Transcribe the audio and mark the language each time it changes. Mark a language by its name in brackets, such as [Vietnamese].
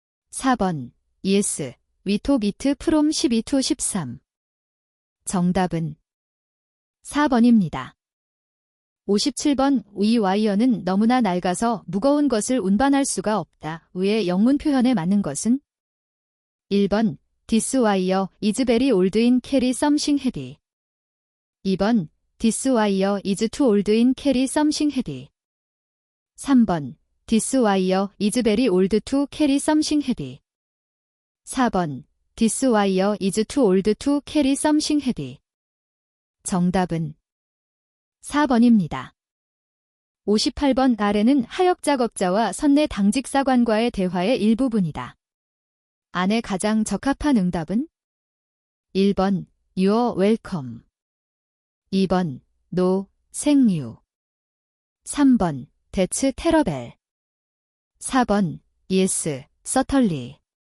[English] 4번 Yes, we took it from 12 to 13. [Korean] 정답은 4번입니다. 57번 이 와이어는 너무나 낡아서 무거운 것을 운반할 수가 없다. 위의 영문 표현에 맞는 것은? [English] 1번 This wire is very old in carry something heavy. 2번 This wire is too old in carry something heavy. 3번 This wire is very old to carry something heavy. 4번 This wire is too old to carry something heavy. [Korean] 정답은 4번입니다. 58번 아래는 하역 작업자와 선내 당직사관과의 대화의 일부분이다. 안에 가장 적합한 응답은 1번 [English] You're welcome, [Korean] 2번 [English] No, 생유, [Korean] 3번 [English] That's terrible, [Korean] 4번 [English] Yes, certainly.